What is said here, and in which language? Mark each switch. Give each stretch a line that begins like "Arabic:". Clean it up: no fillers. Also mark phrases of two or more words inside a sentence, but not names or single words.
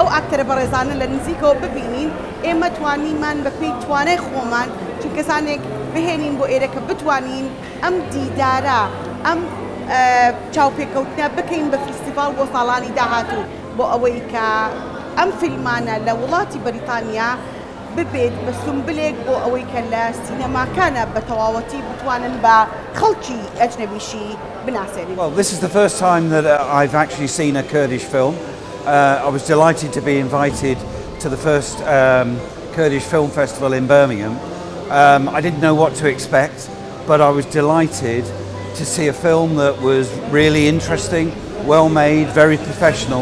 Central Kurdish: ئاکتەرە بەڕێزانە لە نزیکەوە ببینین ئێمە توانیمان بە پێی توانای خۆمان چون کەسانێک بهێنین بۆ ئێرە کە بتوانین ئەم دیدارە ئەم چاوپێکەوتنە بکەین بە فیستیڤاڵ بۆ ساڵانی داهاتوو بۆ ئەوەی کە ئەم فیلمانە لە وڵاتی بەریتانیا ببێت بە سومبلێک بۆ ئەوەی کە لە سینەماکانە بە تەواوەتی بتوانن بە خەڵکی ئەجنەبیشی بناسێنین.
English: Well, this is the first time that I've actually seen a Kurdish film. I was delighted to be invited to the first Kurdish Film Festival in Birmingham. I didn't know what to expect, but I was delighted to see a film that was really interesting, well made, very professional.